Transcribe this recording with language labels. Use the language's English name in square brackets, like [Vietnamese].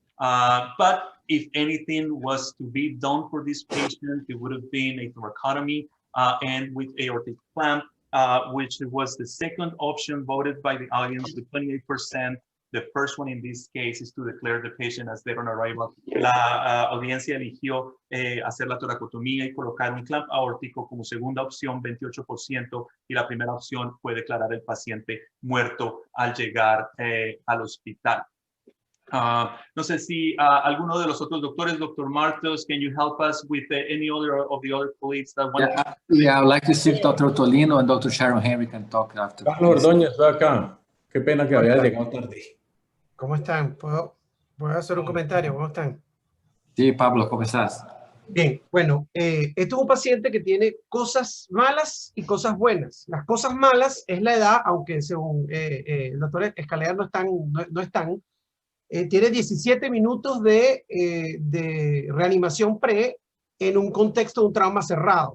[English] But if anything was to be done for this patient, it would have been a thoracotomy and with aortic clamp, which was the second option voted by the audience with 28%. The first one in this case is to declare the patient as dead on arrival. [Spanish] La audiencia eligió hacer la toracotomía y colocar un clamp aórtico como segunda opción, 28%, y la primera opción fue declarar el paciente muerto al llegar al hospital. No sé si alguno de los otros doctores, Dr. [English] Martos, can you help us with any other of the other colleagues that want to... Yeah, I'd like to see if Dr. Ottolino and Dr. Sharon Henry can talk after. [Spanish] Carlos Ordóñez, estoy acá. Qué pena que había llegado tarde. ¿Cómo están? ¿Puedo hacer un comentario? ¿Cómo están? Sí, Pablo, ¿cómo estás? Bien, bueno, esto es un paciente que tiene cosas malas y cosas buenas. Las cosas malas es la edad, aunque según el doctor Escalera no están, tiene 17 minutos de reanimación pre en un contexto de un trauma cerrado.